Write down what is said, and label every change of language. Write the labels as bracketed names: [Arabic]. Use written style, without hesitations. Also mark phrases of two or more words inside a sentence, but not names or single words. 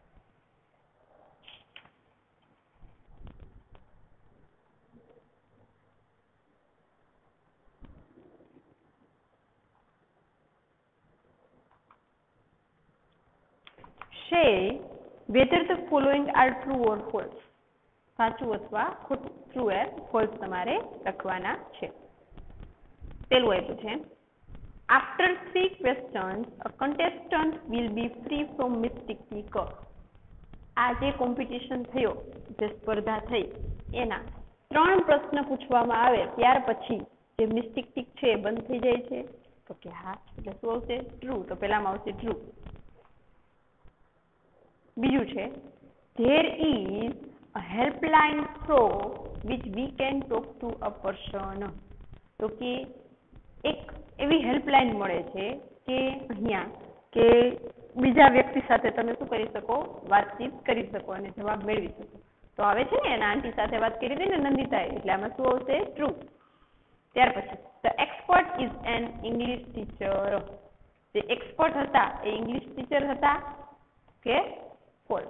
[English] Say whether the following are true or false. [Gujarati] સાચું અથવા ખોટું, [English] true or false [Gujarati] તમારે લખવાના છે. પેલું આપ્યું છે, [English] after 3 questions a contestant will be free from mystic tick. [Gujarati] આ જે કોમ્પિટિશન થયો, જે સ્પર્ધા થઈ, એના 3 પ્રશ્ન પૂછવામાં આવે ત્યાર પછી જે [English] mystic tick [Gujarati] છે એ બંધ થઈ જાય છે. તો કે હા, એટલે શું આવશે? ટ્રુ. તો પહેલામાં આવશે ટ્રુ. બીજું છે, [English] there is a helpline through which we can talk to a person. [Gujarati] તો કે એક એવી હેલ્પલાઇન મળે છે કે અહીંયા કે બીજા વ્યક્તિ સાથે તમે શું કરી શકો? વાતચીત કરી શકો અને જવાબ મેળવી શકો. તો આવે છે ને, એના આંટી સાથે વાત કરી હતી ને નંદિતાએ, એટલે આમાં શું આવશે? ટ્રુ. ત્યાર પછી, [English] the expert is an English teacher. [Gujarati] જે એક્સપર્ટ હતા એ [English] English teacher [Gujarati] હતા કે ફોલ્સ?